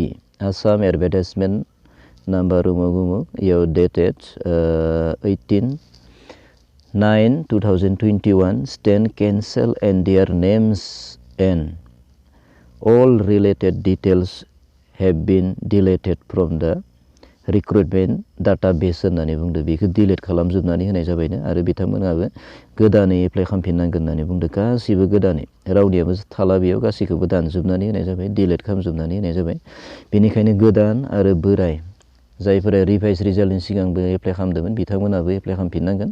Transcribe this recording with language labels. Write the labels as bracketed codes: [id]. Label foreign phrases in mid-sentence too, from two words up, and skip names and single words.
[en] Assam advertisement number dated 18/9/2021 stand cancel and their names and all related details have been deleted from the recruitment database [brx] होननानै बुंदों। बेखौ डिलिट खालामजोबनानै होनाय जाबायनो आरो बिथांमोनाबो गोदानै एप्लाइ खालामफिननांगोन होननानै बुंदों। गासिबो गोदानै, रावनियाबो थाला बेयाव, गासैखौबो दानजोबनानै होनाय जाबाय, डिलिट खालामजोबनानै होनाय जाबाय। बेनिखायनो गोदान आरो बोराय जायफोरा रिभाइस रिजाल्टनि सिगांबो एप्लाइ खालामदोंमोन, बिथांमोनाबो एप्लाइ खालामफिननांगोन।